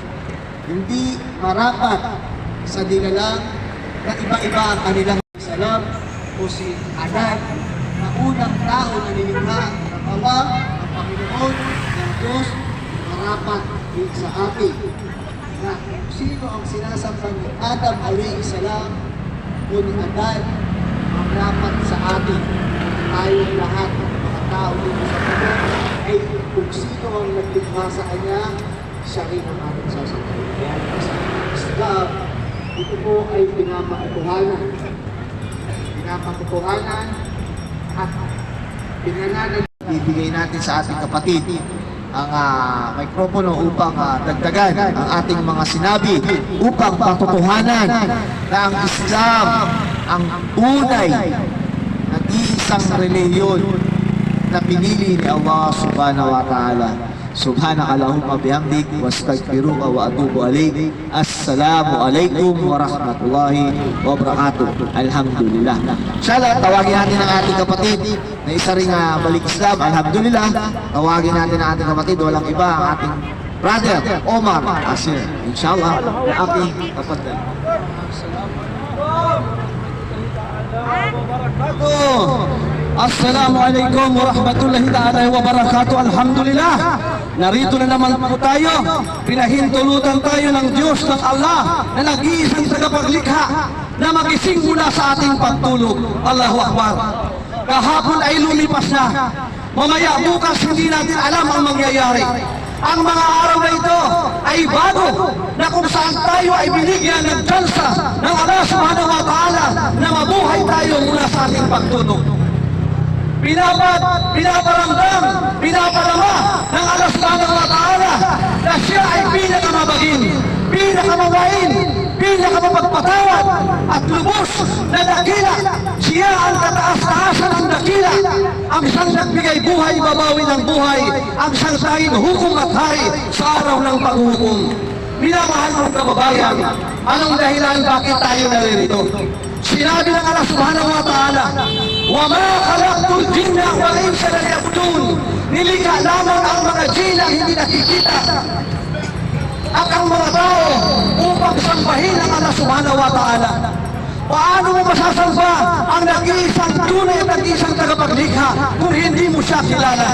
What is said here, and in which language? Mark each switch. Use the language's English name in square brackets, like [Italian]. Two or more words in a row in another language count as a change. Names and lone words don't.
[Filipino] Hindi marapat sa nilalang na iba-iba ang kanilang salam o si Adan na unang tao na nilikha ng Ama, ng Panginoon, ng Diyos, marapat din sa atin na sino ang sinasamba ni Adam [Arabic] عليه السلام [Filipino] o ni Adan ang rapat sa atin. Tayo lahat ng mga tao dito sa mundo ay kung sino ang naglikha sa kanya, siya rin ang ating sasabihin. Kaya sa Islam, ito po ay pinapakatuhanan. Pinapakatuhanan at pinananalig. Ibigay natin sa ating kapatid ang mikropono upang dagdagan ang ating mga sinabi upang patutuhanan na ang Islam ang tunay nag-iisang reliyon na pinili ni Allah [Arabic] سبحانه وتعالى. سبحانك اللهم بحمدك وأستغفرك وأتوب إليك. السلام عليكم ورحمة الله وبركاته. [Filipino] Alhamdulillah. Inshallah, tawagin natin ang ating kapatid na isa ring balik Islam. Alhamdulillah. Tawagin natin ang ating kapatid. Walang iba, ang ating brother Omar Asir. Inshallah, ang ating kapatid. [Arabic] السلام عليكم ورحمة الله تعالى وبركاته. Alhamdulillah. [Filipino] Narito na naman po tayo. Pinahintulutan tayo ng Diyos ng Allah na nag-iisang tagapaglikha na magising mula sa ating pagtulog. [Arabic] الله أكبر. [Filipino] Kahapon ay lumipas na. Mamaya bukas hindi natin alam ang mangyayari. Ang mga araw na ito ay bago na kung saan tayo ay binigyan ng tsansa ng Allah [Arabic] سبحانه وتعالى [Filipino] na mabuhay tayo mula sa ating pagtulog. Pinaparamdam, pinaparama ng Allah [Arabic] سبحانه وتعالى [Filipino] na siya ay pinakamabagin, pinakamawain, pinakamapagpatawad at lubos na dakila. Siya ang kataas-taasan ng dakila, ang siyang nagbigay buhay, babawi ng buhay, ang siyang tanging hukom at hari sa araw ng paghukom. Minamahal ng kababayan, anong dahilan bakit tayo naririto? Sinabi ng Allah [Arabic] سبحانه وتعالى, وَمَا خَلَقْتُ الْجِنَّ وَالْإِنسَ لِيَعْبُدُونِ. [Filipino] Nilikha lamang ang mga jinn ang hindi nakikita at ang mga tao upang sambahin ang Allah [Arabic] سبحانه وتعالى. [Filipino] Paano mo masasamba ang nag-iisang tunay at nag-iisang tagapaglikha kung hindi mo siya kilala?